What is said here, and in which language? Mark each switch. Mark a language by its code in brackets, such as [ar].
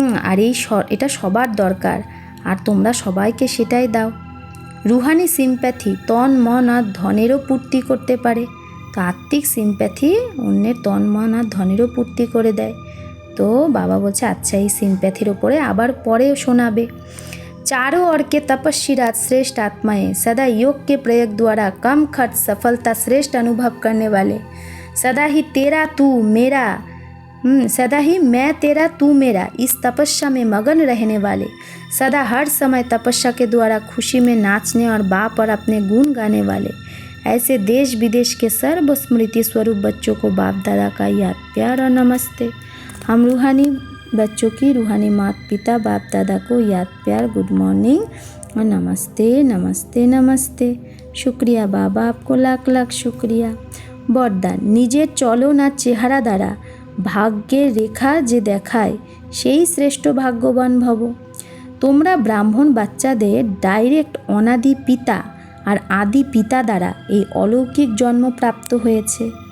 [bn] আর এটা সবার দরকার, আর তোমরা সবাইকে সেটাই দাও। রুহানি সিম্প্যাথি তন মন আর ধনেরও পূর্তি করতে পারে। তো আত্মিক সিম্প্যাথি অন্যের তন মন আর ধনেরও পূর্তি করে দেয়। তো বাবা বলছে আচ্ছা, এই সিম্প্যাথির ওপরে আবার পরে শোনাবে। [hi] चारों ओर के तपस्वीराज श्रेष्ठ आत्माएं सदा योग के प्रयोग द्वारा कम खर्च सफलता श्रेष्ठ अनुभव करने वाले, सदा ही तेरा तू मेरा, सदा ही मैं तेरा तू मेरा, इस तपस्या में मगन रहने वाले, सदा हर समय तपस्या के द्वारा खुशी में नाचने और बाप और अपने गुण गाने वाले, ऐसे देश विदेश के सर्व स्मृति स्वरूप बच्चों को बाप दादा का याद प्यार और नमस्ते। हम रूहानी बच्चों की रूहानी माता पिता बाप दादा को याद प्यार गुड मॉर्निंग और नमस्ते नमस्ते नमस्ते। शुक्रिया बाबा, आपको लाख लाख शुक्रिया। [bn] বরদান, নিজের চলন আর চেহারা দ্বারা ভাগ্যের রেখা যে দেখায় সেই শ্রেষ্ঠ ভাগ্যবান ভব। তোমরা ব্রাহ্মণ বাচ্চাদের ডাইরেক্ট অনাদি পিতা আর আদি পিতা দ্বারা এই অলৌকিক জন্ম প্রাপ্ত হয়েছে।